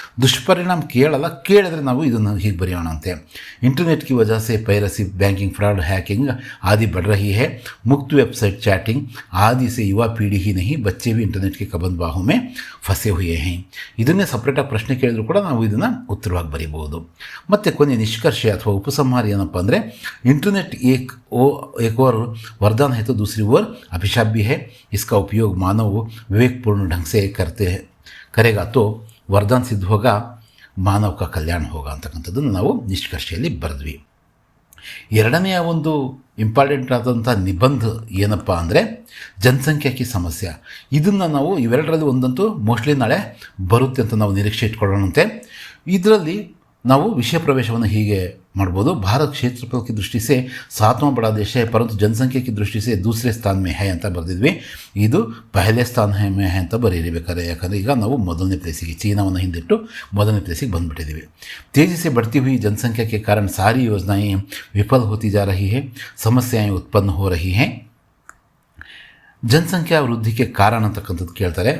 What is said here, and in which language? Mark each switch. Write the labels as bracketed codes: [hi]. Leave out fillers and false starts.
[kn] ದುಷ್ಪರಿಣಾಮ ಕೇಳಿದ್ರೆ ನಾವು ಇದನ್ನು ಹೀಗೆ ಬರೆಯೋಣ ಅಂತೆ. [hi] इंटरनेट की वजह से पायरेसी, बैंकिंग फ्रॉड, हैकिंग आदि बढ़ रही है. मुक्त वेबसाइट, चैटिंग आदि से युवा पीढ़ी ही नहीं बच्चे भी इंटरनेट के कबंध बाहों में फंसे हुए हैं. [kn] ಇದನ್ನೇ ಸಪ್ರೇಟಾಗಿ ಪ್ರಶ್ನೆ ಕೇಳಿದ್ರು ಕೂಡ ನಾವು ಇದನ್ನು ಉತ್ತರವಾಗಿ ಬರೀಬಹುದು. ಮತ್ತು ಕೊನೆ ನಿಷ್ಕರ್ಷೆ ಅಥವಾ ಉಪಸಂಹಾರ ಏನಪ್ಪ ಅಂದರೆ, [hi] इंटरनेट एक और वरदान है तो दूसरी ओर अभिशाप भी है. इसका उपयोग मानव विवेकपूर्ण ढंग से करेगा तो वरदान सिद्ध होगा, ಮಾನವ ಕ ಕಲ್ಯಾಣ ಹೋಗ [kn] ಅಂತಕ್ಕಂಥದ್ದನ್ನು ನಾವು ನಿಷ್ಕರ್ಷೆಯಲ್ಲಿ ಬರೆದ್ವಿ. ಎರಡನೆಯ ಒಂದು ಇಂಪಾರ್ಟೆಂಟ್ ಆದಂಥ ನಿಬಂಧ ಏನಪ್ಪ ಅಂದರೆ ಜನಸಂಖ್ಯಾಕಿ ಸಮಸ್ಯೆ. ಇದನ್ನು ನಾವು ಇವೆರಡರಲ್ಲಿ ಒಂದಂತೂ ಮೋಸ್ಟ್ಲಿ ನಾಳೆ ಬರುತ್ತೆ ಅಂತ ನಾವು ನಿರೀಕ್ಷೆ ಇಟ್ಕೊಳ್ಳೋಣಂತೆ. ಇದರಲ್ಲಿ ನಾವು ವಿಷಯ ಪ್ರವೇಶವನ್ನು ಹೀಗೆ ಮಾಡ್ಬೋದು. [hi] भारत क्षेत्रफल की दृष्टि से 7वां बड़ा देश है परंतु जनसंख्या की दृष्टि से दूसरे स्थान में है [kn] ಅಂತ ಬರೆದಿದ್ವಿ. ಇದು ಪಹಲೆ ಸ್ಥಾನ [hi] में है [kn] ಅಂತ ಬರೀಬೇಕಾದ್ರೆ, ಯಾಕಂದರೆ ಈಗ ನಾವು ಮೊದಲನೇ ಪ್ಲೇಸಿಗೆ, ಚೀನಾವನ್ನು ಹಿಂದಿಟ್ಟು ಮೊದಲನೇ ಪ್ಲೇಸಿಗೆ ಬಂದುಬಿಟ್ಟಿದ್ದೀವಿ. [hi] तेजी से बढ़ती हुई जनसंख्या के कारण सारी योजनाएं विफल होती जा रही है, समस्याएं उत्पन्न हो रही हैं. [kn] ಜನಸಂಖ್ಯಾ ವೃದ್ಧಿಗೆ ಕಾರಣ ಅಂತಕ್ಕಂಥದ್ದು ಕೇಳ್ತಾರೆ.